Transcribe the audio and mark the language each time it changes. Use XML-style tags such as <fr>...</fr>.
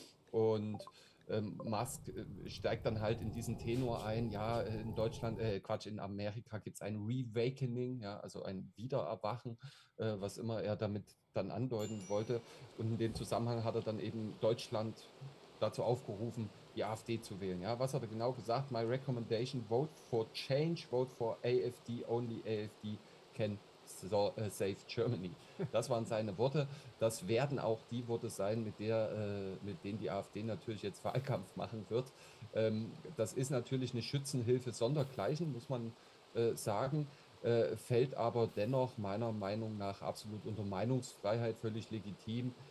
<de>Und Musk steigt dann halt in diesen Tenor ein, ja, in Deutschland, Quatsch, in Amerika gibt es ein Reawakening, ja, also ein Wiedererwachen, was immer er damit dann andeuten wollte. Und in dem Zusammenhang hat er dann eben Deutschland dazu aufgerufen, die AfD zu wählen. Ja, was hat er genau gesagt?</de> <en>My recommendation, vote for change, vote for AfD, only AfD can save Germany.</en> <de>Das waren seine Worte. Das werden auch die Worte sein, mit denen die AfD natürlich jetzt Wahlkampf machen wird. Das ist natürlich eine Schützenhilfe sondergleichen, muss man sagen, fällt aber dennoch meiner Meinung nach absolut unter Meinungsfreiheit, völlig legitim.</de>